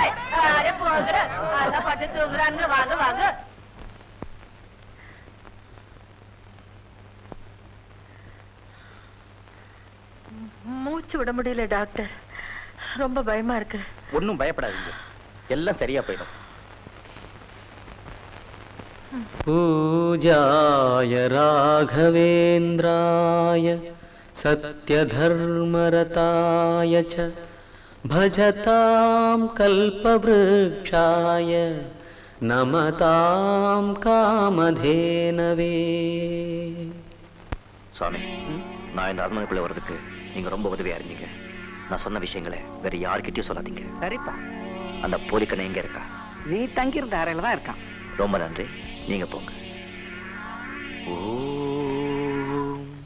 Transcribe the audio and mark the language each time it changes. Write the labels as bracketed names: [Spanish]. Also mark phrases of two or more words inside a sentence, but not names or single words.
[Tamil] அடே, போங்கடா. நல்லா பட்டு தூங்குறாங்க. வாங்க, வாங்க. மூச்சு விட முடியல டாக்டர். ரொம்ப பயமா இருக்கு. ஒண்ணும் பயப்படாதீங்க, எல்லாம் சரியா போயிடும். [Sanskrit] पूजाय राघवेन्द्राय सत्यधर्मरताय च भजतां कल्पवृक्षाय नमतां कामधेनवे. [Tamil] சுவாமி, நான் இந்த அரண்மனைக்குள்ள வர்றதுக்கு நீங்க ரொம்ப உதவியா இருந்தீங்க. நான் சொன்ன விஷயங்களை வேற யார்கிட்டயும் சொல்லாதீங்க. சரிப்பா, அந்த போலிக்கனை எங்க இருக்கா? நீ தங்கியிருந்த அறையில தான் இருக்கான். ரொம்ப நன்றி, நீங்க போங்க. ஓம்.